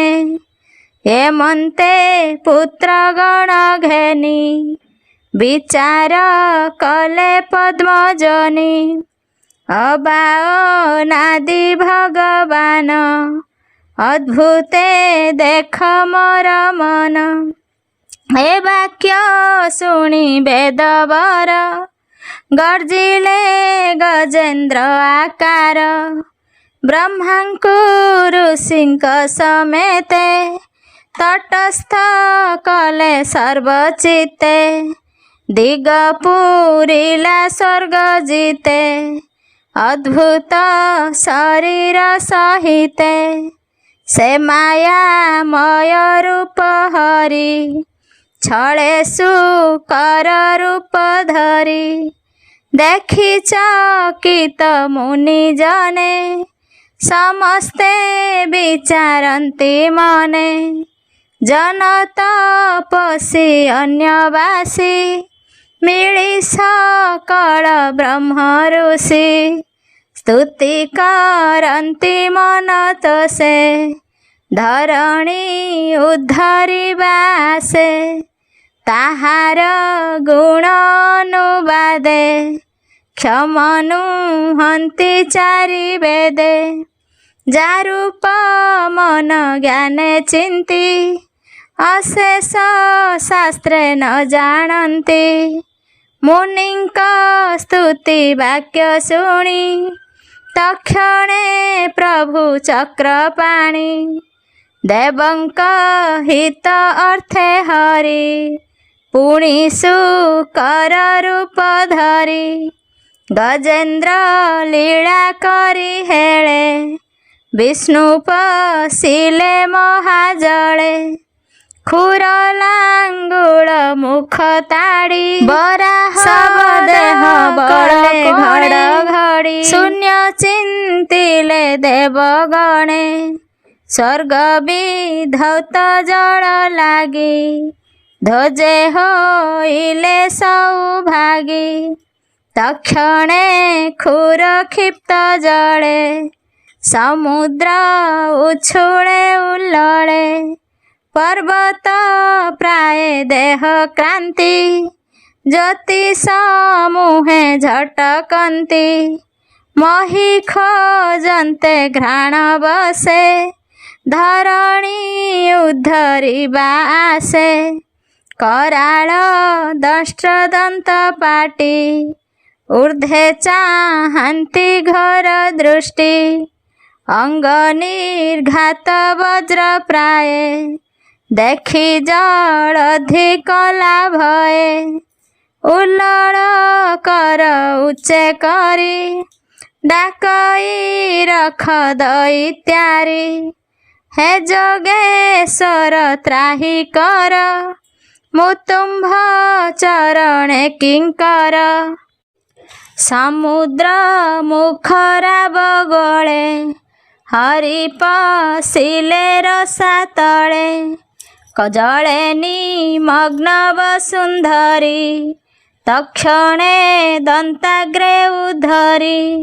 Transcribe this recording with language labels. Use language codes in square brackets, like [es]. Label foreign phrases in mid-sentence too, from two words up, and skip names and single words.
[or] ଏମନ୍ତେ ପୁତ୍ର ଗଣ ଘେନି, ବିଚାର କଲେ ପଦ୍ମଜନି। ଅବାଓ ନାଦି ଭଗବାନ, ଅଦ୍ଭୁତେ ଦେଖ ମୋର ମନ। ଏ ବାକ୍ୟ ଶୁଣି ବେଦବର, ଗର୍ଜିଲେ ଗଜେନ୍ଦ୍ର ଆକାର। ବ୍ରହ୍ମାଙ୍କୁ ଋଷିଙ୍କ ସମେତେ, ତଟସ୍ଥ କଲେ ସର୍ବଚିତ୍ତେ। ଦିଗ ପୂରିଲା ସ୍ୱର୍ଗ ଜୀତେ, ଅଦ୍ଭୁତ ଶରୀର ସହିତେ। ସେ ମାୟାମୟ ରୂପ ହରି, ଛଳେ ଶୁକର ରୂପ ଧରି। ଦେଖି ଚକିତ ମୁନି ଜନେ, ସମସ୍ତେ ବିଚାରନ୍ତି ମନେ। ଜନ ତପସୀ ଅନ୍ୟବାସୀ, ମିଳି ସକଳ ବ୍ରହ୍ମ ଋଷି। ସ୍ତୁତି କରନ୍ତି ମନ ତୋଷେ, ଧରଣୀ ଉଦ୍ଧରିବା ଆଶେ। ତାହାର ଗୁଣ ଅନୁବାଦେ, କ୍ଷମନୁ ହନ୍ତି ଚାରି ବେଦେ। ଯାରୂପ ମନ ଜ୍ଞାନେ ଚିନ୍ତି, ଅଶେଷ ଶାସ୍ତ୍ରେ ନ ଜାଣନ୍ତି। ମୁନିଙ୍କ ସ୍ତୁତି ବାକ୍ୟ ଶୁଣି ତକ୍ଷଣେ ପ୍ରଭୁ ଚକ୍ରପାଣି ଦେବଙ୍କ ହିତ ଅର୍ଥେ ହରି ପୁଣି ସୁକର ରୂପ ଧରି ଗଜେନ୍ଦ୍ର ଲୀଳା କରି ହେଳେ ବିଷ୍ଣୁ ପଶିଲେ ମହାଜଳେ ଖୁର ଲାଙ୍ଗୁଳ ମୁଖ ତାଡ଼ି ବରାହ ଦେହ ବଡ଼େ ଘଡ଼ ଘଡ଼ି ଶୂନ୍ୟ ଚିନ୍ତିଲେ ଦେବଗଣେ ସ୍ୱର୍ଗ ବିଧୌତ ଜଳ ଲାଗି ଧ୍ୱଜେ ହୋଇଲେ ସୌଭାଗୀ ତକ୍ଷଣେ ଖୁର କ୍ଷିପ୍ତ ଜଳେ ସମୁଦ୍ର ଉଛୁଳେ ଉଲ୍ଲଳେ ପର୍ବତ ପ୍ରାୟ ଦେହ କ୍ରାନ୍ତି ଜ୍ୟୋତି ସମୂହେ ଝଟକନ୍ତି ମହୀ ଖୋଜନ୍ତେ ଘ୍ରାଣ ବଶେ ଧରଣୀ ଉଦ୍ଧରିବା ଆଶେ କରାଳ ଦଷ୍ଟ୍ରଦନ୍ତ ପାଟି ଊର୍ଦ୍ଧ୍ୱେ ଚାହାନ୍ତି ଘୋର ଦୃଷ୍ଟି ଅଙ୍ଗ ନିର୍ଘାତ ବଜ୍ର ପ୍ରାୟ ଦେଖି ଜଳଧି କଲା ଭୟେ ଉଲ୍ଲଡ଼ କର ଉଚ୍ଚେ କରି ଡାକଇ ରଖ ଦୈତ୍ୟାରି ହେ ଯୋଗେଶ୍ୱର ତ୍ରାହି କର ମୁତୁମ୍ଭ ଚରଣେ କିଙ୍କର ସମୁଦ୍ର ମୁଖରାବ ଗଳେ ହରି ପଶିଲେ ରସା ତଳେ କଜଳେ ନିମଗ୍ନ ବସୁନ୍ଧରୀ ତକ୍ଷଣେ ଦନ୍ତାଗ୍ରେ ଉଦ୍ଧରି